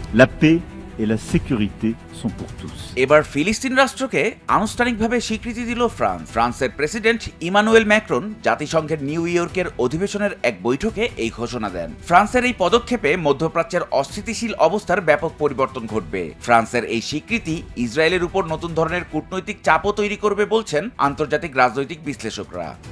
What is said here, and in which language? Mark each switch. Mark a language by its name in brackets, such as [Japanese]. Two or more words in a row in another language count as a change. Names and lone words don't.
[French] La paix et la sécurité sont pour tous. [Bangla] এবার ফিলিস্তিন রাষ্ট্রকে আনুষ্ঠানিকভাবে স্বীকৃতি দিল ফ্রান্স। ফ্রান্সের প্রেসিডেন্ট ইমানুয়েল ম্যাক্রন জাতিসংঘের নিউ ইয়র্কের অধিবেশনের এক বৈঠকে এই ঘোষণা দেন। ফ্রান্সের এই পদক্ষেপে মধ্যপ্রাচ্যের অস্থিতিশীল অবস্থার ব্যাপক পরিবর্তন ঘটবে। ফ্রান্সের এই স্বীকৃতি ইসরায়েলের উপর নতুন ধরনের কূটনৈতিক চাপও তৈরি করবে বলছেন আন্তর্জাতিক রাজনৈতিক বিশ্লেষকরা।